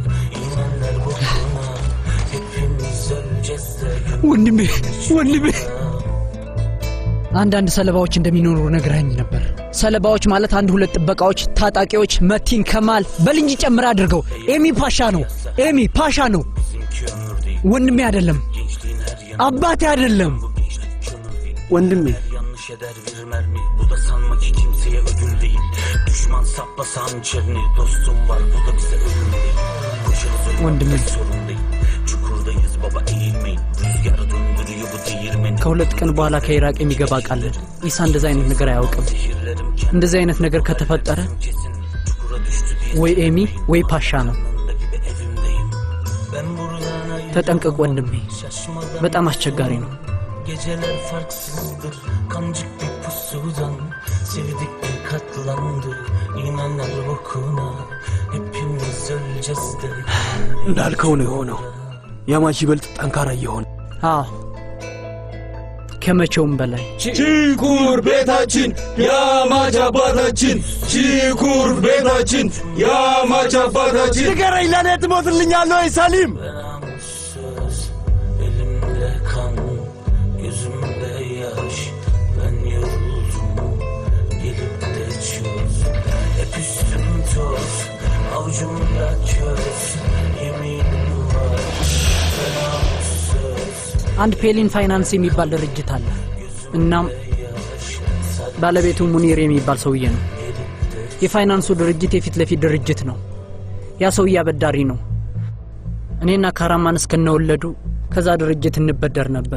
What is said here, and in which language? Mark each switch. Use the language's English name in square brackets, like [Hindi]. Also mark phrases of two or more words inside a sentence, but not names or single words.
[Turkish] İnanlar bokuna hepimiz öleceğiz de. [Amharic] ወንድሜ አንዳንድ ሰለባዎች እንደሚኖሩ ነግረኸኝ ነበር። ሰለባዎች ማለት አንድ ሁለት ጥበቃዎች፣ ታጣቂዎች፣ መቲን ከማል በልንጅ ጨምራ አድርገው። ኤሚ ፓሻ ነው። ኤሚ ፓሻ ነው። ወንድሜ አይደለም፣ አባቴ አይደለም። ወንድሜ [Turkish] yanlış eder bir mermi. Bu da sanma ki kimseye ödül değil. Düşman saplasa hançerini. Dostum var, bu da bize ölüm değil. Koşarız ölüm sorun değil. Çukurdayız baba, eğilmeyin. Rüzgar döndürüyor bu değirmeni. [Amharic] ከሁለት ቀን በኋላ ከኢራቅ የሚገባ ቃል ኢሳ እንደዛ አይነት ነገር አያውቅም። እንደዚህ አይነት ነገር ከተፈጠረ ወይ ኤሚ ወይ ፓሻ ነው። ተጠንቀቅ ወንድሜ፣ በጣም አስቸጋሪ ነው። [Turkish] Geceler farksızdır, kancık bir pusudan sevdik bir katlandı, inanlar bokuna hepimiz öleceğiz de. [Amharic] እንዳልከው ነው የሆነው። ያማች ይበልጥ ጠንካራ እየሆነ አዎ፣ ከመቼውም በላይ ቺኩር ቤታችን ያማች አባታችን፣ ቺኩር ቤታችን ያማች አባታችን። ንገረኝ፣ ለእኔ ትሞትልኛለህ ወይ ሰሊም? [Turkish] Gözümde yaş, ben yoruldum, gelip de çöz. Hep üstüm toz, avucumda köz, yeminim var, fena söz. [Amharic] አንድ ፔሊን ፋይናንስ የሚባል ድርጅት አለ። እናም ባለቤቱ ሙኒር የሚባል ሰውዬ ነው። የፋይናንሱ ድርጅት የፊት ለፊት ድርጅት ነው። ያ ሰውዬ አበዳሪ ነው። እኔና ካራማን እስከነወለዱ ከዛ ድርጅት እንበደር ነበር።